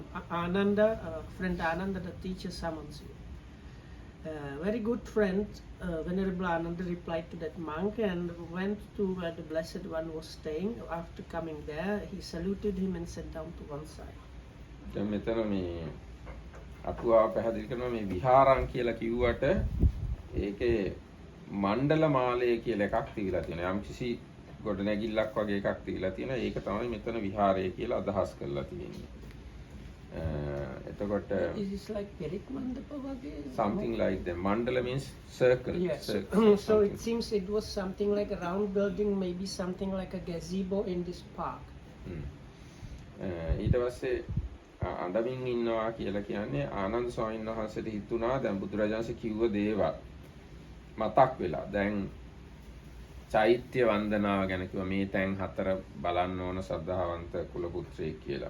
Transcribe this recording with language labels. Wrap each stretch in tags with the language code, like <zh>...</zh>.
<en>Ananda, friend Ananda, the teacher summons you. very good friend, Venerable Ananda replied to that monk and went to where the Blessed One was staying. After coming there, he saluted him and sat down to one side.</en> <si>දැන් මෙතන මේ අටුවාව පැහැදිලි කරනවා මේ විහාරං කියලා කිව්වට ඒකේ මණ්ඩල මාලය කියලා එකක් තියලා තියෙනවා. යම් කිසි ගොඩනැගිල්ලක් වගේ එකක් තියලා තියෙනවා. ඒක තමයි මෙතන විහාරය කියලා අදහස් කරලා තියෙන්නේ. එතකොට</si> <en>Is this like Perik Mandapa wage? something like that. Mandala means circle. Yes. Circle. So it seems it was something like a round building, maybe something like a gazebo in this park.</en> <si>ඊට පස්සේ අඬමින් ඉන්නවා කියලා කියන්නේ ආනන්ද ස්වාමීන් වහන්සේට හිතුණා දැන් බුදුරජාණන්සේ කිව්ව දේවල් මතක් වෙලා දැන් චෛත්‍ය වන්දනාව ගැන කිව්වා මේ තැන් හතර බලන්න ඕන ශ්‍රද්ධාවන්ත කුල පුත්‍රයෙක් කියලා.</si>